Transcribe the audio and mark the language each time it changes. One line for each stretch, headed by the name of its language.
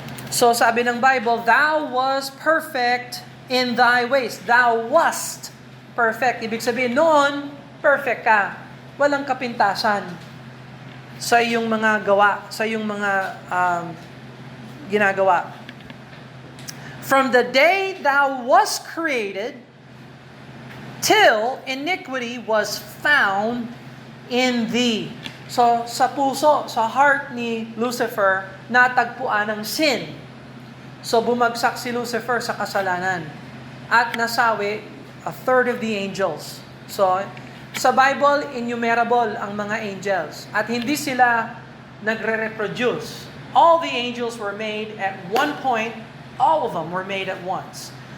Filipino: So sabi ng Bible,
English: "Thou was perfect in thy ways." Thou wast perfect.
Filipino: Ibig sabihin, noon, perfect ka. Walang kapintasan sa iyong mga gawa, sa iyong mga ginagawa.
English: "From the day thou was created, till iniquity was found in thee."
Filipino: So, sa puso, sa heart ni Lucifer, natagpuan ng sin. So, bumagsak si Lucifer sa kasalanan. At nasawi
English: a third of the angels.
Filipino: So, sa Bible, innumerable ang mga angels. At hindi sila nagre-reproduce.
English: All the angels were made at one point. All of them were made at once.